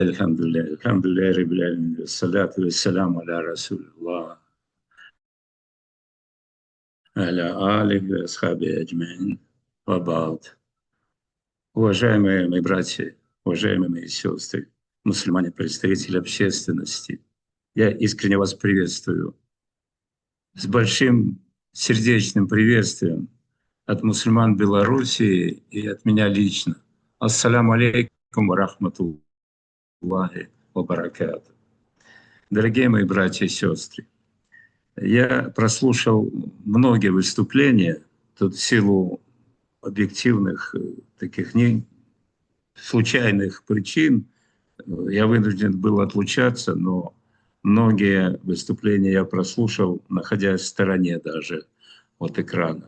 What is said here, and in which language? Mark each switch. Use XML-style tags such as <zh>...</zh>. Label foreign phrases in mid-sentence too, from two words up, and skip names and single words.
<ar>الحمد لله، الحمد لله، رب العالمين، والصلاة والسلام على رسول الله, على آله وأصحابه أجمعين، وبعد.</ar> <ru>Уважаемые мои братья, уважаемые мои сестры, мусульмане, представители общественности, я искренне вас приветствую с большим сердечным приветствием от мусульман Белоруссии и от меня лично.</ru> <ar>السلام عليكم ورحمة الله وبركاته.</ar> <ru>Дорогие мои братья и сестры, я прослушал многие выступления, тут в силу объективных таких не случайных причин я вынужден был отлучаться, но многие выступления я прослушал, находясь в стороне даже от экрана.</ru>